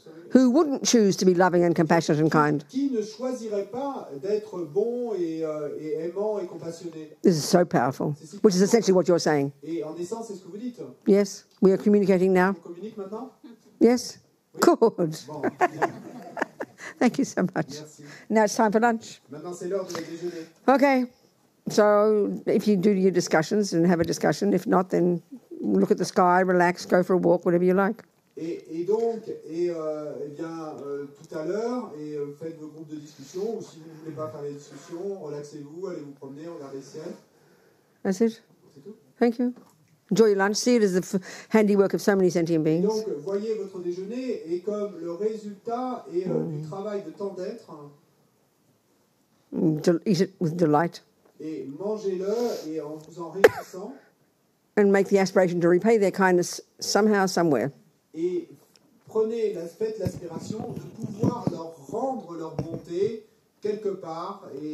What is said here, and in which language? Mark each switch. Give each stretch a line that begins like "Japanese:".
English: Who wouldn't choose to be loving and compassionate and kind?
French: Qui ne choisirait pas d'être bon et aimant et compassionné?
English: This is so powerful, which is essentially what you're saying.
French: Et en essence, c'est ce que vous dites.
English: Yes, we are communicating now.
French: On communique maintenant?
English: Yes?
French: Oui.
English: Good.
French: Bon,
English: Thank you so much.
French: merci.
English: Now it's time for lunch.
French: Maintenant, c'est l'heure de déjeuner.
English: Okay. So if you do your discussions and have a discussion, if not, then look at the sky, relax, go for a walk, whatever you like.
French: Et donc, tout à l'heure, faites vos groupes de discussion, ou si vous ne voulez pas faire les discussions, relaxez-vous, allez vous promener, regardez le ciel.
English: That's it.
French: C'est tout.
English: Thank you. Enjoy your lunch. See it as the handiwork of so many sentient beings.
French: Donc, voyez votre déjeuner et comme le résultat du travail de tant d'êtres.
English: Eat it with delight.
French: Et mangez-le et en vous en réjouissant.
English: And make the aspiration to repay their kindness somehow, somewhere.
French: Et faites l'aspiration de pouvoir leur rendre leur bonté quelque part.